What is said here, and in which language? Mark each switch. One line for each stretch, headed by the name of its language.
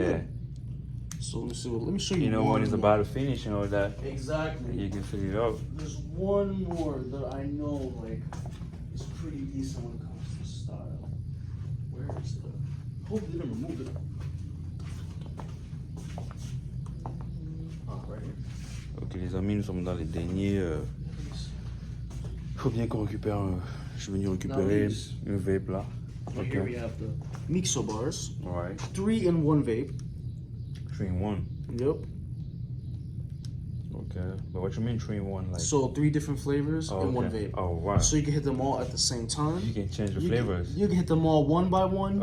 English: Good. So let me see. Let me show you. You know when it's about to finish and all that. Exactly. You can fill it up. There's one more that I know like is pretty decent when it comes to style. Where is the? Hope they didn't remove it. Right here.
French: Ok les amis, nous sommes dans les derniers. Faut bien qu'on récupère. Je suis venu récupérer un vape là.
English: Right here we have the Mixo bars. Alright. 3-in-1 vape. 3-in-1. Yep. Okay. But what you mean 3-in-1? Like. So 3 different flavors in one vape. Oh wow. So you can hit them all at the same time. You can change the flavors. You can hit them all one by one.